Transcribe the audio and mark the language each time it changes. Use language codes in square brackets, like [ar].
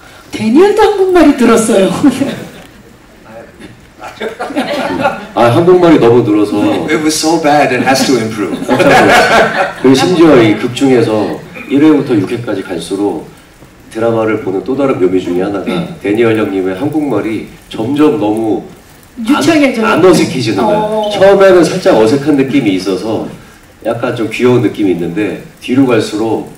[ko] 데니얼도 한국말이 들었어요. 한국말이 너무 늘어서 [en] It was so bad, it has to improve. [ko] 그리고 심지어 이 극 중에서 1회부터 6회까지 갈수록 드라마를 보는 또 다른 묘미 중에 하나가 데니얼 형님의 한국말이 점점 너무 유창해져요. 안 어색해지는 거예요. 처음에는 살짝 어색한 느낌이 있어서 약간 좀 귀여운 느낌이 있는데 뒤로 갈수록